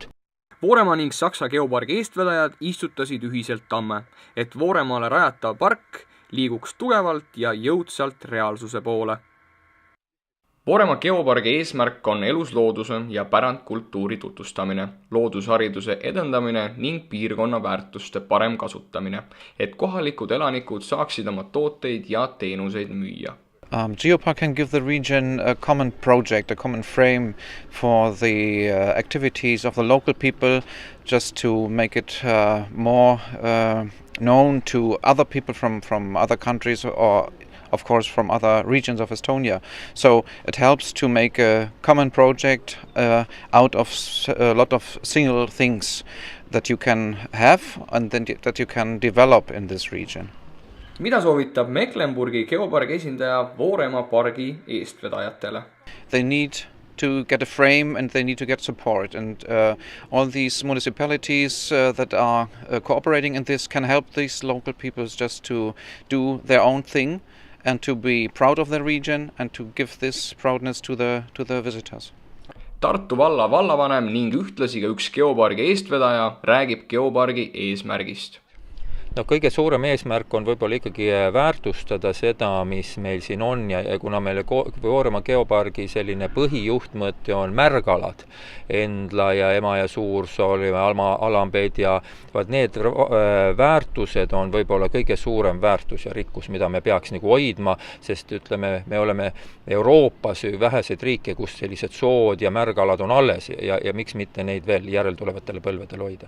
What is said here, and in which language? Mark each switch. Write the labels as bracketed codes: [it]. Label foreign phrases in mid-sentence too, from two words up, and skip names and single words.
[et] Vooremaa ning Saksa geopargi eestvedajad istutasid ühiselt tamme, et Vooremaale rajatav park liiguks tugevalt ja jõudsalt reaalsuse poole. Vooremaa geopargi eesmärk on eluslooduse ja pärandkultuuri tutvustamine, loodushariduse edendamine ning piirkonna väärtuste parem kasutamine, et kohalikud elanikud saaksid oma tooteid ja teenuseid müüa. [en] Geopark can give the region a common project, a common frame for the activities of the local people, just to make it more known to other people from other countries or of course from other regions of Estonia. So it helps to make a common project out of a lot of single things that you can have and then that you can develop in this region. [et] Mida soovitab Mecklenburgi geopargi esindaja Vooremaa pargi eestvedajatele? [en] They need to get a frame and they need to get support, and all these municipalities that are cooperating in this can help these local peoples just to do their own thing and to be proud of their region and to give this proudness to the visitors. [et] Tartu valla vallavanem ning ühtlasi ka üks geopargi eestvedaja räägib geopargi eesmärgist. No kõige suurem eesmärk on võib-olla ikkagi väärtustada seda, mis meil siin on ja kuna meile Vooremaa geopargi selline põhijuhtmõte on märgalad, Endla ja Ema ja Suursool ja Alambed ja need väärtused on võib-olla kõige suurem väärtus ja rikkus, mida me peaks nagu hoidma, sest ütleme, me oleme Euroopas väheseid riike, kus sellised sood ja märgalad on alles ja miks mitte neid veel järeltulevatele põlvedele hoida.